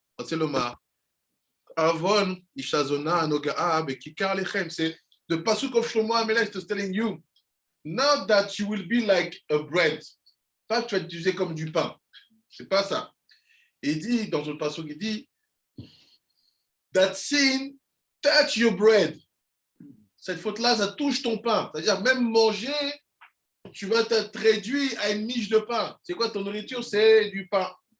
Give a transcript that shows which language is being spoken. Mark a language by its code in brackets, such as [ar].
[he] רוצה לומר, עוון אישה זונה הנוגעה בכיכר לחם. [en] C'est the pasuk of Shlomo HaMelech is telling you, not that you will be like a bread. [fr] Pas que tu vas utiliser comme du pain. C'est pas ça. Il dit, dans le pasuk, il dit, [en] that sin touch your bread. [fr] Cette faute-là, ça touche ton pain. C'est-à-dire, même manger, tu vas te réduire à une miche de pain. C'est quoi ton nourriture? C'est du pain.